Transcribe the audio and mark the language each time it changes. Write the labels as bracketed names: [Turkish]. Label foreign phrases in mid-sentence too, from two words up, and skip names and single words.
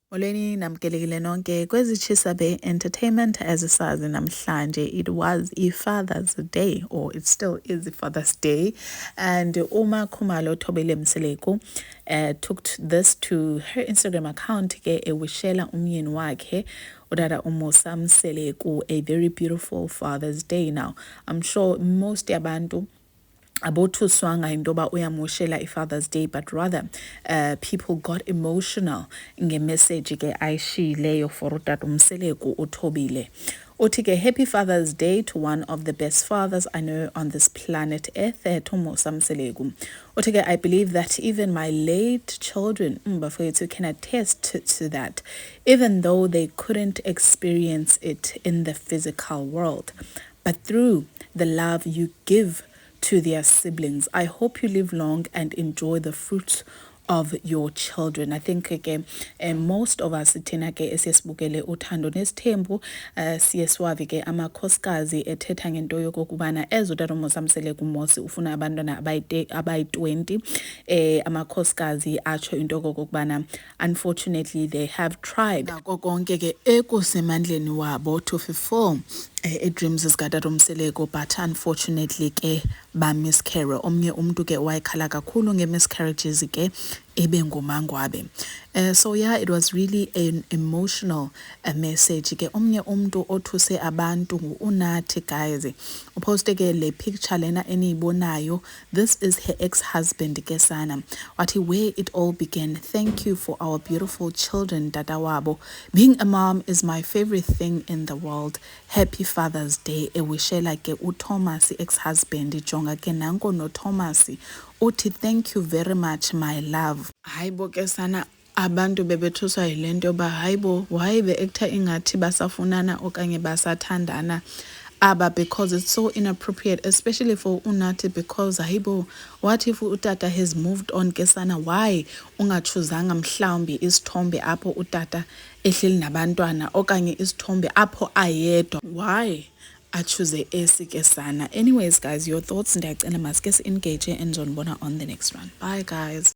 [Xhosa] Molweni namkelekile nonke kwezitshisa be-entertainment ezisazi namhlanje. [English] It was i-Father's Day, or it still is i-Father's Day, and Uma Khumalo Thobile Mseleku took this to her Instagram account [Xhosa] ke ewishela umyeni wakhe udada uMusa Mseleku [English] a very beautiful Father's Day. Now I'm sure most [Xhosa] yabantu abothuswanga intoba uyamoshela i-Father's Day, [English] but rather people got emotional [Xhosa] nge-message ke ayishiyileyo for utata uMseleku uThobile. Uthi ke [English] happy Father's Day to one of the best fathers I know on this planet Earth, Musa Mseleku. [Xhosa] Uthi ke [English] I believe that even my late children bafowethu can attest to that, even though they couldn't experience it in the physical world, but through the love you give to their siblings. I hope you live long and enjoy the fruits of your children. I think ke most of us thina ke esiyesibukele uthando nesithembu siyeswavi ke amakhosikazi ethetha ngento yokubana ezotata uMusa Mseleku Mosi ufuna abantwana abayi-20 amakhosikazi atsho into kokubana unfortunately they have tried nako konke ke ekusemandleni wabo to fulfill dreams zikatata uMseleku, but unfortunately ke ba-miscarry. [Xhosa] Omnye umntu ke wayekhala kakhulu nge-miscarriages ke ebengumangwabe. [English] So yeah, it was really an emotional message ke. [Xhosa] Omnye umntu othuse abantu uNathi, guys, uposte ke le picture lena eniyibonayo. [English] This is her ex-husband ke sana. Wathi where it all began. Thank you for our beautiful children, Dada Wabo. Being a mom is my favorite thing in the world. Happy Father's Day. [Xhosa] Ewishela ke uThomas ex-husband jonga ke nanko no Thomas. [English] Uthi thank you very much my love. [Xhosa] Hayibo ke sana abantu bebethuswa yilento ba hayibo [English] why the actor [Xhosa] ingathi basafunana okanye basathandana aba, [English] because it's so inappropriate, especially for [Xhosa] uNathi, because hayibo [English] what if [Xhosa] utata [English] has moved on [Xhosa] ke sana, why ungachuzanga mhlawumbi isithombe apho utata ehleli nabantwana okanye isithombe apho ayedwa, why achoose esi ke sana? [English] Anyways guys, your thoughts [Xhosa] ndiyacela maske si [English] engage and on the next one. Bye guys.